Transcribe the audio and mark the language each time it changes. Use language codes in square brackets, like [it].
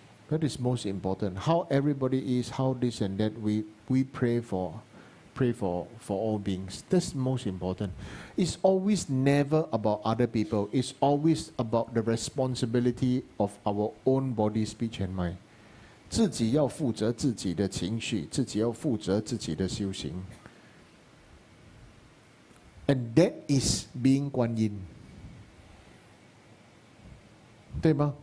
[en] That is most important. How everybody is, how this and that, we pray for all beings. That's most important. It's always never about other people. It's always about the responsibility of our own body, speech and mind. [zh] 自己要负责自己的情绪，自己要负责自己的修行。 [en] And that is being 观音， [zh] 对吗？